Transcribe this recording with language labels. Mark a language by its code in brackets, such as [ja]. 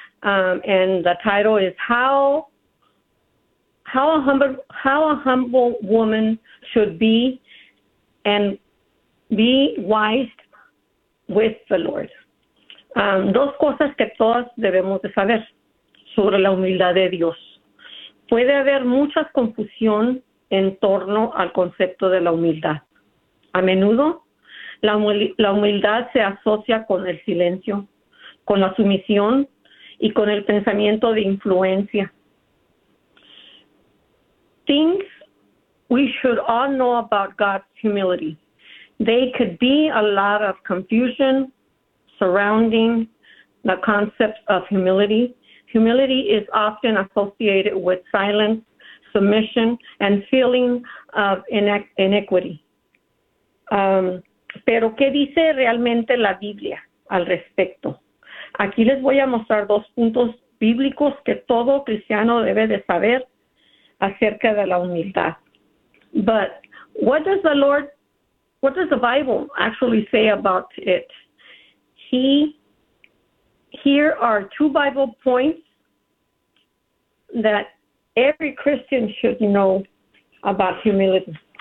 [en] And the title is How a Humble Woman Should Be and Be Wise with the Lord. [es] Dos cosas que todas debemos de saber sobre la humildad de Dios. Puede haber mucha confusión en torno al concepto de la humildad. A menudo, la humildad se asocia con el silencio, con la sumisión, y con el pensamiento de influencia. [en] Things we should all know about God's humility. They could be a lot of confusion surrounding the concept of humility. Humility is often associated with silence, submission, and feeling of iniquity. [es] Pero ¿qué dice realmente la Biblia al respecto? Aquí les voy a mostrar dos puntos bíblicos que todo cristiano debe de saber acerca de la humildad. [en] But what does the Bible actually say about it? Here are two Bible points that every Christian should know about humility.